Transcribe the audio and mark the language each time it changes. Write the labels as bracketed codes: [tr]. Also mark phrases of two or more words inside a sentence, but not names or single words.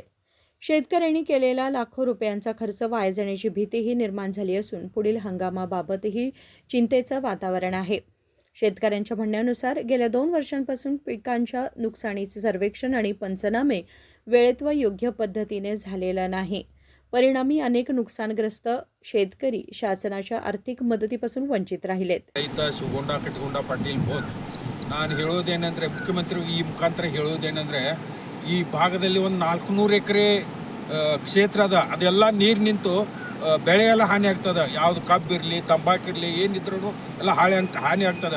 [mr] शेतकऱ्यांनी केलेला लाखो रुपयांचा खर्च वाया जाण्याची भीतीही निर्माण झाली असून पुढील हंगामाबाबतही चिंतेचं वातावरण आहे. शेतकऱ्यांच्या म्हणण्यानुसार गेल्या 2 वर्षांपासून पिकांच्या नुकसानीचे सर्वेक्षण आणि पंचनामे वेळेत व योग्य पद्धतीने झालेला नाही. परिणामी अनेक नुकसानग्रस्त शेतकरी शासनाच्या आर्थिक मदतीपासून वंचित राहिलेत. [kn] ರೈತ ಶಿವಗೊಂಡ ಕಟ್ಟಗೊಂಡ ಪಾಟೀಲ್ ಬೋಸ್ ನಾನು ಹೇಳೋದೇನೆಂದರೆ ಮುಖ್ಯಮಂತ್ರಿಗೆ ಈ ಮುಖಾಂತರ ಹೇಳೋದೇನೆಂದರೆ ಈ ಭಾಗದಲ್ಲಿ ಒಂದು 400 ಎಕರೆ ಕ್ಷೇತ್ರ ಅದ, ಅದೆಲ್ಲ ನೀರು ನಿಂತು ಬೆಳೆ ಎಲ್ಲ ಹಾನಿ ಆಗ್ತದೆ. ಯಾವುದು ಕಬ್ಬು ಇರಲಿ, ತಂಬಾಕಿರಲಿ, ಏನಿದ್ರೂ ಎಲ್ಲ ಹಾನಿ ಆಗ್ತದೆ.